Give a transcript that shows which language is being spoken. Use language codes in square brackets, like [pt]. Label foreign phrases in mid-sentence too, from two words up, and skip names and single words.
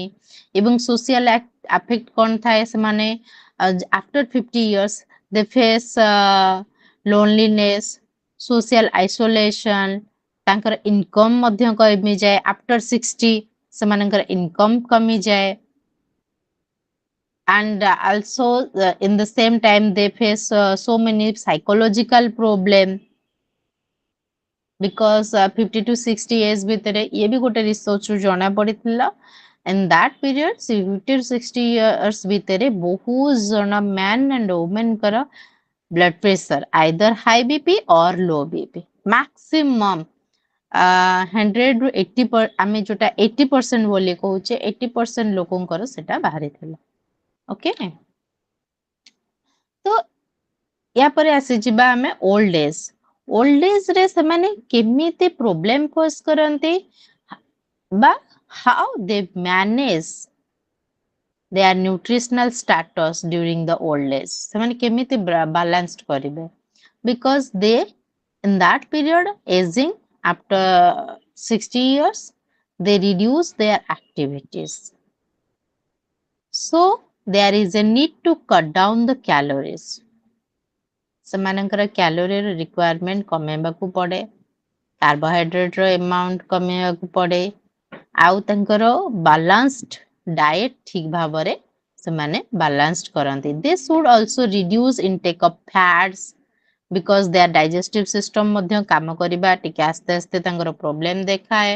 [or] ଏବଂ [en] social affect [or] କ'ଣ ଥାଏ, ସେମାନେ [en] after 50 years they face loneliness, social isolation, [or] ତାଙ୍କର ଇନକମ୍ ମଧ୍ୟ କମିଯାଏ। ଆଫ୍ଟର 60 ସେମାନଙ୍କର ଇନକମ୍ କମିଯାଏ। [en] And also in the same time they face so many psychological problem because 50 to 60 years [or] ଭିତରେ ଇଏ ବି ଗୋଟେ ରିସର୍ଚ୍ଚରୁ ଜଣା ପଡ଼ିଥିଲା। [en] In that period [or] 50 to 60 years ଭିତରେ ବହୁତ ଜଣ [en] man and womenଙ୍କର blood pressure either high BP or low BP [or] maximum 100 ରୁ 80 ଆମେ ଯୋଉଟା 80% ବୋଲି କହୁଛେ 80% ଲୋକଙ୍କର ସେଟା ବାହାରିଥିଲା। ଓକେ, ତ ୟା ପରେ ଆସିଯିବା ଆମେ [en] old age. [or] ଓଲ୍ଡ ଏଜ୍ ରେ ସେମାନେ କେମିତି ପ୍ରୋବ୍ଲେମ ଫେସ୍ କରନ୍ତି [en] বা how they manage their nutritional status during the old age, [or] ସେମାନେ କେମିତି balanced କରିବେ, [en] because they in that period aging after 60 years they reduce their activities, so there is a need to cut down the calories, [or] ସେମାନଙ୍କର [en] calorie requirement [or] କମେଇବାକୁ ପଡେ, କାର୍ବୋହାଇଡ୍ରେଟ ର ଆମାଉଣ୍ଟ କମେଇବାକୁ ପଡେ, ଆଉ ତାଙ୍କର [en] balanced diet [or] ଠିକ ଭାବରେ ସେମାନେ ବାଲାନ୍ସଡ କରନ୍ତି। [en] they should also reduce intake of fats, because their digestive system [or] ମଧ୍ୟ କାମ କରିବା ଟିକେ ଆସ୍ତେ ଆସ୍ତେ ତାଙ୍କର ପ୍ରୋବ୍ଲେମ ଦେଖାଏ।